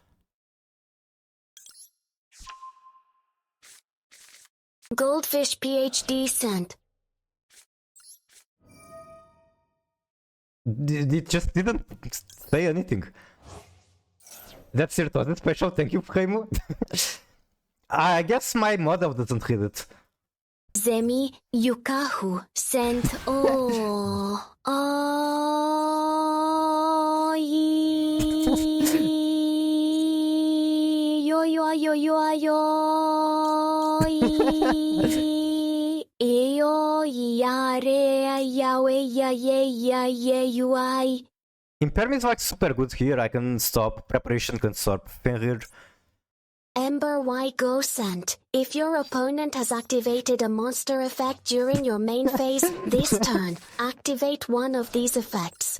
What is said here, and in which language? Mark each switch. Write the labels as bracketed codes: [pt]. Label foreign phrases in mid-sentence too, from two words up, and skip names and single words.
[en] Goldfish PhD sent. It just didn't say anything. That's it, was it special? Thank you, Primo. I guess my model doesn't read it. Zemi Yukahu sent. Oh. Oh. Yo yo yo yo yo. Yo ya re ya we ya ye ya ye you I. Impairment is like super good here. I can stop. Preparation can stop. Fenrir. Ember Y Go sent. If your opponent has activated a monster effect during your main phase this turn, activate one of these effects.